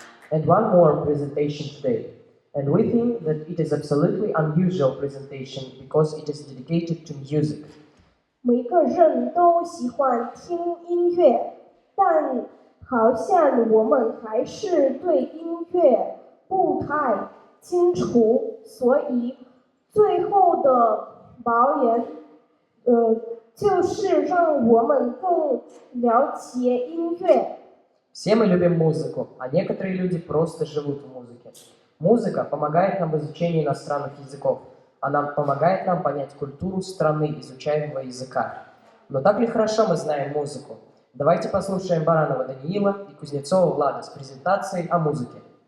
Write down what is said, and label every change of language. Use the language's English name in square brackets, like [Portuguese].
[English] And one more presentation today. And we think that it is absolutely unusual presentation because it is dedicated to music. [Chinese] 每个人都喜欢听音乐，但好像我们还是对音乐不太清楚，所以最后的表演，就是让我们更了解音乐。 [Russian] Все мы любим музыку, а некоторые люди просто живут в музыке. Музыка помогает нам в изучении иностранных языков. Она помогает нам понять культуру страны изучаемого языка. Но так ли хорошо мы знаем музыку? Давайте послушаем Баранова Даниила и Кузнецова Влада с презентацией о музыке.